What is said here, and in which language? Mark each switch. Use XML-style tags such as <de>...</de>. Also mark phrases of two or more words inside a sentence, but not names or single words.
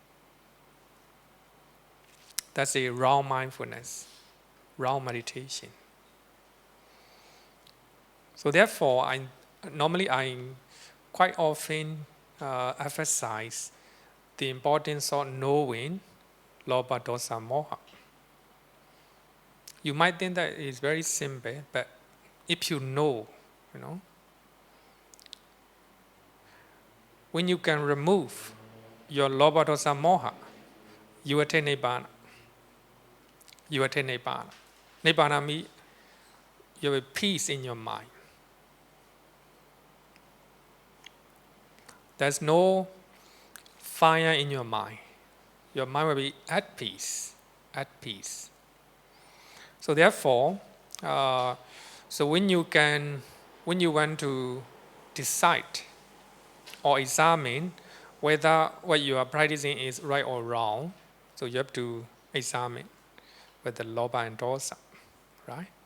<en>That's a wrong mindfulness, wrong meditation. So therefore, I quite often emphasize the importance of knowing</en> <pi>lobha, dosa, moha.</pi> <en>You might think that it's very simple, but if you know, when you can remove your</en> <pi>lobha, dosa, moha,</pi> <en>you attain nibbana. Nibbana means you have a peace in your mind. There's no fire in your mind. Your mind will be at peace. So therefore, so when you want to decide or examine whether what you are practicing is right or wrong, so you have to examine with the lobha and dosa, right?</en>